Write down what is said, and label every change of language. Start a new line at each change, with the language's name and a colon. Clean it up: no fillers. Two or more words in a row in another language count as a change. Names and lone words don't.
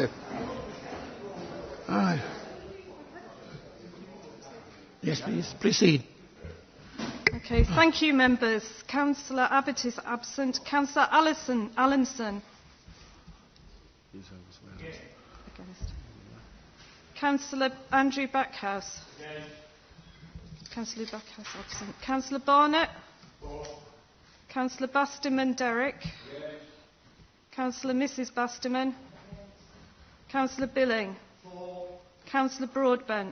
English: All right. Yes, please. Proceed. Okay, thank you, members. Councillor Abbott is absent. Councillor Allinson. Against. Councillor Andrew Backhouse. Councillor Backhouse absent. Councillor Barnett. Councillor Basterman Derek. Councillor Mrs Basterman. Councillor Billing. Councillor Broadbent.